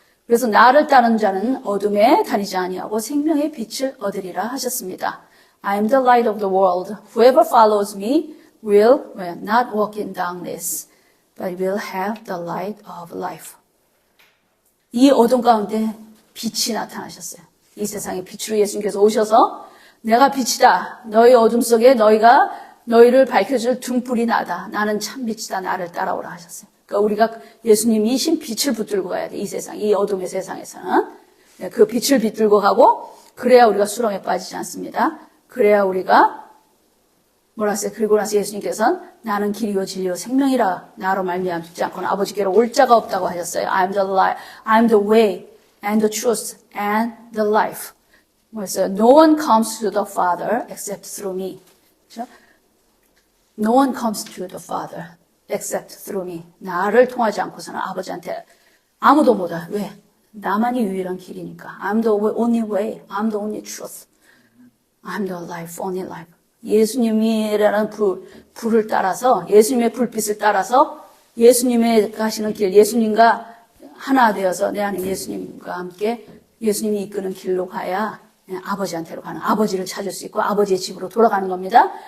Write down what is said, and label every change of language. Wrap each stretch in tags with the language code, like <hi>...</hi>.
<ko>그래서 나를 따르는 자는 어둠에 다니지 아니하고 생명의 빛을 얻으리라 하셨습니다.</ko> <en>I'm the light of the world. Whoever follows me will not walk in darkness, but will have the light of life.</en> <ko>이 어둠 가운데 빛이 나타나셨어요. 이 세상의 빛으로 예수님께서 오셔서 내가 빛이다. 너희 어둠 속에 너희를 밝혀줄 등불이 나다. 나는 참 빛이다. 나를 따라오라 하셨어요. 그러니까 우리가 예수님이신 빛을 붙들고 가야 돼. 이 세상, 이 어둠의 세상에서는. 그 빛을 붙들고 가고, 그래야 우리가 수렁에 빠지지 않습니다. 그래야 우리가 뭐라 했어요? 그리고 나서 예수님께서는 나는 길이요 진리요 생명이라. 나로 말미암지 않고는 아버지께로 올 자가 없다고 하셨어요.</ko> <en>I'm the way and the truth and the life.</en> <ko>뭐였어요?</ko> <en>No one comes to the Father except through me.</en> <ko>그렇죠?</ko> <en>No one comes to the Father except through me.</en> <ko>나를 통하지 않고서는 아버지한테 아무도 못 와. 왜? 나만이 유일한 길이니까.</ko> <en>I'm the only way. I'm the only truth. I'm the life, only life.</en> <ko>예수님이라는 불을 따라서, 예수님의 불빛을 따라서 예수님의 가시는 길, 예수님과 하나 되어서 내 안에 예수님과 함께 예수님이 이끄는 길로 가야 아버지한테로 가는, 아버지를 찾을 수 있고 아버지의 집으로 돌아가는 겁니다.</ko>